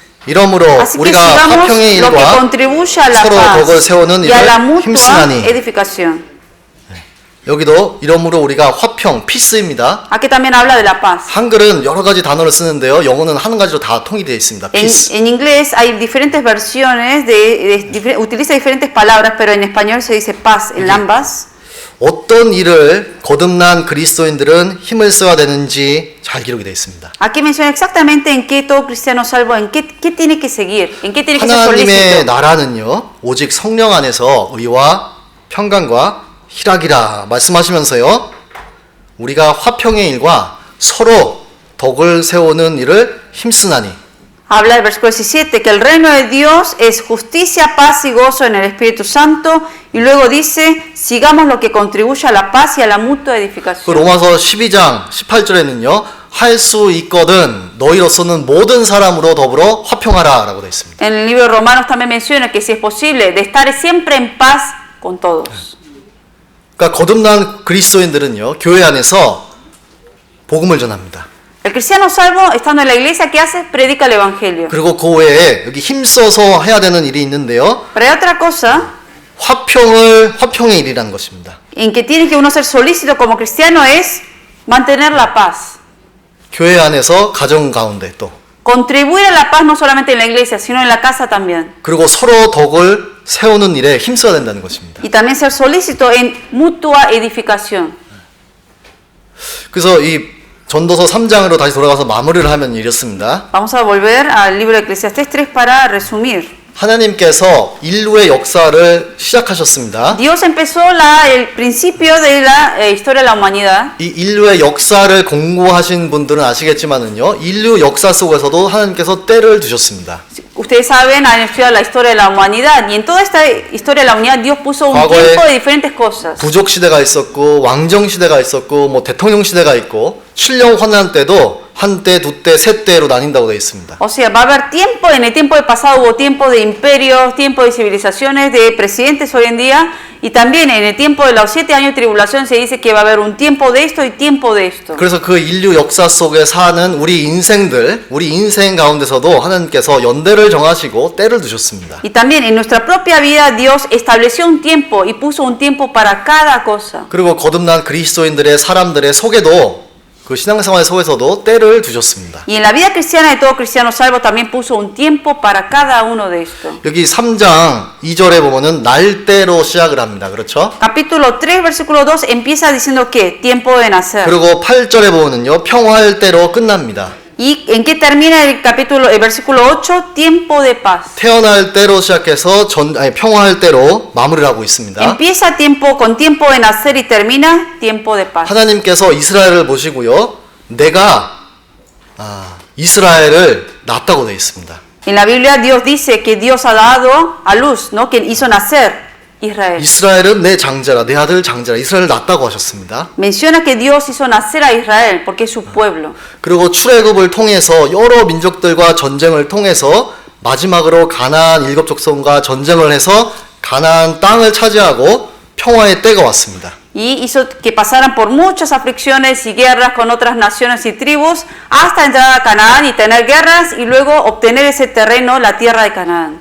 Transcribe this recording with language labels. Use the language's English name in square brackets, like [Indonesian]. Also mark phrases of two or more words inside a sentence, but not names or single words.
[Korean] 이러므로 [Spanish] Así que [Korean] 우리가 [Spanish] sigamos [Korean] 화평의 [Spanish] lo que [Korean] 일과 [Spanish] contribuye a la [Korean] 서로 덕을 [Spanish] paz [Korean] 세우는 [Spanish] y a la [Korean] 일을 [Spanish] mutua [Korean] 힘쓰나니. [Spanish] edificación. [Korean] 여기도 이러므로 우리가 화평, 피스입니다. [Spanish] Aquí también habla de la paz. [Korean] 한글은 여러 가지 단어를 쓰는데요. 영어는 한 가지로 다 통일되어 있습니다. 피스. [Spanish] En inglés hay diferentes versiones, utiliza diferentes palabras, pero en español se dice paz en ambas. [Korean] 어떤 일을 거듭난 그리스도인들은 힘을 써야 되는지 잘 기록이 되어 있습니다. [Spanish] Aquí menciona exactamente en qué todo cristiano salvo, en qué tiene que seguir, en qué tiene que ser [Korean] 하나님의 [Spanish] solícito. [Korean] 나라는요. 오직 성령 안에서 의와 평강과 희락이라 말씀하시면서요. 우리가 화평의 일과 서로 덕을 세우는 일을 힘쓰나니. [Spanish] Habla del versículo 17 que el reino de Dios es justicia, paz y gozo en el Espíritu Santo. Y luego dice, sigamos lo que contribuye a la paz y a la mutua [Korean] 그 [Spanish] edificación. [Korean] 로마서 12장 18절에는요. 할 수 있거든 너희로서는 모든 사람으로 더불어 화평하라 라고 되어 있습니다. [Spanish] En el libro de Romanos también menciona que si es posible, de estar siempre en paz con todos. [Korean] 그러니까 거듭난 그리스도인들은요. 교회 안에서 복음을 전합니다. [Spanish] El cristiano salvo, estando en la iglesia, ¿qué hace? Predica el evangelio. [Korean] 그리고 그 외에 여기 힘써서 해야 되는 일이 있는데요. [Spanish] Pero hay otra cosa [Korean] 화평의 일이라는 것입니다. [Spanish] en que tiene que uno ser solícito como cristiano es mantener la paz. [Korean] 교회 안에서 가정 가운데 또 [Spanish] Contribuir a la paz no solamente en la iglesia, sino en la casa también. [Korean] 그리고 서로 덕을 세우는 일에 힘써야 된다는 것입니다. [Spanish] Y también ser solícito en mutua edificación. [Korean] 그래서 이 전도서 3장으로 다시 돌아가서 마무리를 하면 이렇습니다. [Spanish] Vamos a volver al libro de Eclesiastés 3 para resumir. [Korean] 하나님께서 인류의 역사를 시작하셨습니다. [Spanish] Dios empezó el principio de la historia de la humanidad. [Korean] 이 인류의 역사를 공부하신 분들은 아시겠지만은요. 인류 역사 속에서도 하나님께서 때를 두셨습니다. [Spanish] Ustedes saben, han estudiado la historia de la humanidad y en toda esta historia de la humanidad Dios puso un [Korean] 과거에 [Spanish] tiempo de diferentes cosas. [Korean] 부족 시대가 있었고 왕정 시대가 있었고 뭐 대통령 시대가 있고 칠령 환난 때도 한 때, 두 때, 세 때로 나뉜다고 되어 있습니다. [Spanish] O sea, va a haber tiempo, en el tiempo del pasado hubo tiempo de imperios, tiempo de civilizaciones, de presidentes hoy en día, y también en el tiempo de los 7 años de tribulación se dice que va a haber un tiempo de esto y tiempo de esto. [Korean] 그래서 그 인류 역사 속에 사는 우리 인생 가운데서도 하나님께서 연대를 정하시고 때를 두셨습니다. [Spanish] Y también en nuestra propia vida Dios estableció un tiempo y puso un tiempo para cada cosa. [Korean] 그리고 거듭난 그리스도인들의 사람들의 속에도 그 신앙생활 속에서도 때를 두셨습니다. [Spanish] Y en la vida cristiana de todo cristiano salvo también puso un tiempo para cada uno de esto. [Korean] 여기 3장 2절에 보면은 날때로 시작을 합니다. 그렇죠? [Spanish] Capítulo 3, versículo 2 empieza diciendo que tiempo de nacer. [Korean] 그리고 8절에 보면은요. 평화할 때로 끝납니다. [Spanish] ¿Y en qué termina el versículo 8? Tiempo de paz. [Korean] 태어날 때로 시작해서 평화할 때로 마무리를 하고 있습니다. [Spanish] Empieza con tiempo de nacer y termina tiempo de paz. [Korean] 하나님께서 이스라엘을 보시고요. 내가 이스라엘을 낳았다고 되어 있습니다. [Spanish] En la Biblia Dios dice que Dios ha dado a luz, ¿no? Que hizo nacer Israel. [Korean] 이스라엘은 내 장자라, 내 아들 장자라, 이스라엘을 낳았다고 하셨습니다. [Spanish] Menciona que Dios hizo nacer a Israel porque es su pueblo. [Korean] 그리고 출애굽을 통해서 여러 민족들과 전쟁을 통해서 마지막으로 가나안 일곱 족속과 전쟁을 해서 가나안 땅을 차지하고 평화의 때가 왔습니다. [Spanish] Y hizo que pasaran por muchas aflicciones y guerras con otras naciones y tribus hasta entrar a Canaán y tener guerras y luego obtener ese terreno, la tierra de Canaán.